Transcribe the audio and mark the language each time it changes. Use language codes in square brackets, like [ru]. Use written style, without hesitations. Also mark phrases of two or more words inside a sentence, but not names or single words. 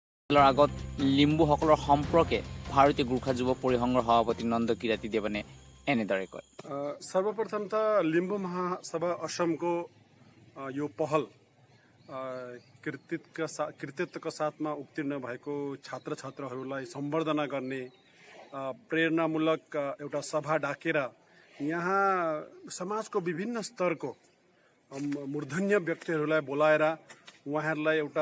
[as] আগত লিম্বুসকলৰ সম্পৰ্কে ভাৰতীয় গোৰ্খা যুৱ পৰিসংঘৰ সভাপতি নন্দ কিৰাতি দেৱানে এনেদৰে কয়। [ne] सर्वप्रथम त लिम्बू महासभा असमको यो पहल कृतित्वका साथमा उत्तीर्ण भएको छात्र छात्राहरूलाई सम्बर्धना गर्ने प्रेरणामूलक एउटा सभा डाकेर यहाँ समाजको विभिन्न स्तरको मूर्धन्य व्यक्तिहरूलाई बोलाएर उहाँहरूलाई एउटा